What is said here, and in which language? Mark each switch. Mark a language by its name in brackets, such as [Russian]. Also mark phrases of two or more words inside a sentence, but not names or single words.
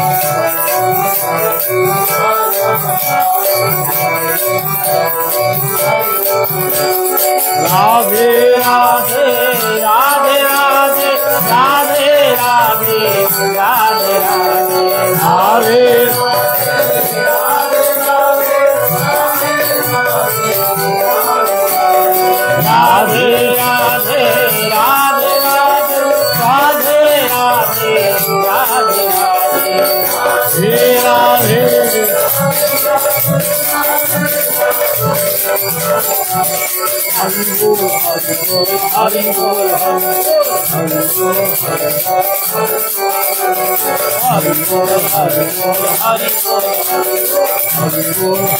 [Bangla] রাধে রাধে রাধে রাধে রাধে রাধে রাধে রাধে রাধে রাধে রাধে রাধে রাধে রাধে রাধে হরি বোল হরি বোল হরি বোল হরি বোল হরি বোল হরি বোল হরি বোল হরি বোল